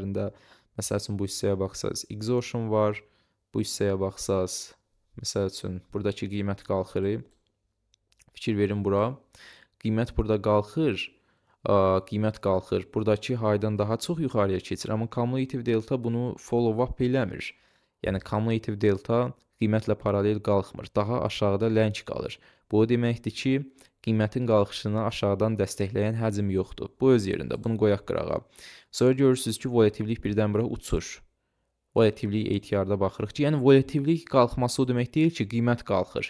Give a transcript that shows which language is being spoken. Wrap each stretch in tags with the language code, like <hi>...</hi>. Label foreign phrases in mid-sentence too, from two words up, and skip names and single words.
<az>Məsəl üçün bu hissəyə baxsaz exhaustion var, bu hissəyə baxsaz Məsəl üçün, buradakı qiymət qalxır. Fikir verin bura. Qiymət burada qalxır. Qiymət qalxır. Buradakı high'dan daha çox yuxarıya keçir. Amma</az> <en>cumulative delta</en> <az>bunu</az> <en>follow up</en> <az>eləmir. Yəni</az> <en>cumulative delta</en> <az>qiymətlə paralel qalxmır. Daha aşağıda ləng qalır. Bu o deməkdir ki, qiymətin qalxışını aşağıdan dəstəkləyən həcm yoxdur. Bu öz yerində. Bunu qoyaq qırağa. Sonra görürsünüz ki, volatillik birdən-birə uçur. Volatillik ATR-da baxırıq ki, yəni volatillik qalxması o demək deyil ki, qiymət qalxır.</az>